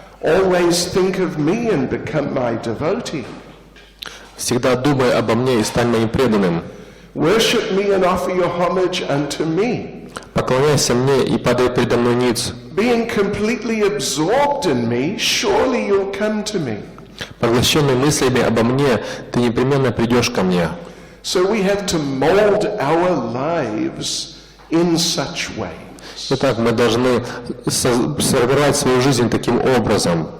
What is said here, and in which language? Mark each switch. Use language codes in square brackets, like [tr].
[en] Always think of me and become my devotee. [ru] Всегда думай обо мне и стань моим преданным. [en] Worship me and offer your homage unto me. [ru] Поклоняйся мне и падай передо мной ниц. [en] Being completely absorbed in me, surely you'll come to me. [ru] Поглощенный мыслями обо мне, ты непременно придешь ко мне. [en] So we have to mold our lives in such way. [ru] Итак, мы должны сформировать свою жизнь таким образом.